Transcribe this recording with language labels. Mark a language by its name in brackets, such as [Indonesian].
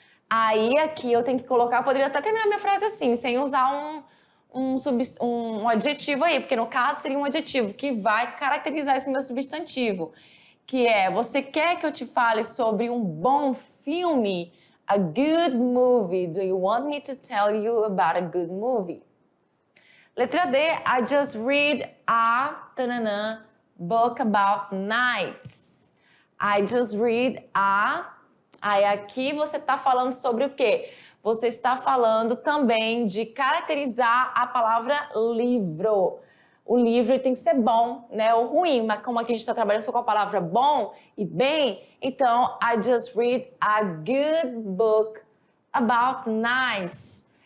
[Portuguese] Aí aqui eu tenho que colocar, poderia até terminar minha frase assim, sem usar um adjetivo aí, porque no caso seria um adjetivo que vai caracterizar esse meu substantivo, que é, você quer que eu te fale sobre um bom filme? [English] A good movie. Do you want me to tell you about a good movie? Letra D, I just read a book about nights. I just read a... [Portuguese] Aí aqui você está falando sobre o quê? Você está falando também de caracterizar a palavra livro. O livro tem que ser bom, né? Ou ruim, mas como aqui a gente está trabalhando só com a palavra bom e bem, então, [English] I just read a good book about knights.